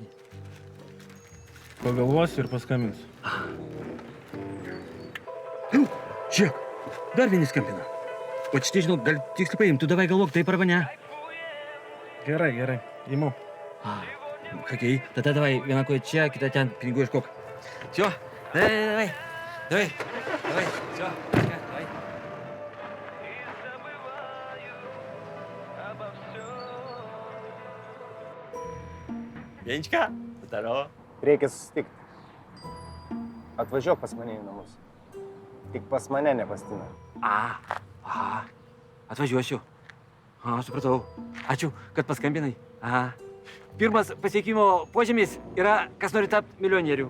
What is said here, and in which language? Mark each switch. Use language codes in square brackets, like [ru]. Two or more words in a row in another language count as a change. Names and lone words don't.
[lt] Pagalvosiu ir paskambinsiu. Žiūrėk, dar vieni skambina. O čia, žinau, gal tiksliai paimti, tu davai galvok, taip arba ne? Gerai, imu. Okei, tada davai, viena koja čia, kita ten, pinigų iškok. [ru] Все, давай. Все, давай. Genčka, здорово. [lt] Reikia susitikti. Atvažiuok pas mane į namus. Tik pas mane, ne pas Tiną. Atvažiuosiu. Supratau. Ačiū, kad paskambinai. Pirmas pasiekimo požymis yra, kas nori tapti milijonierių.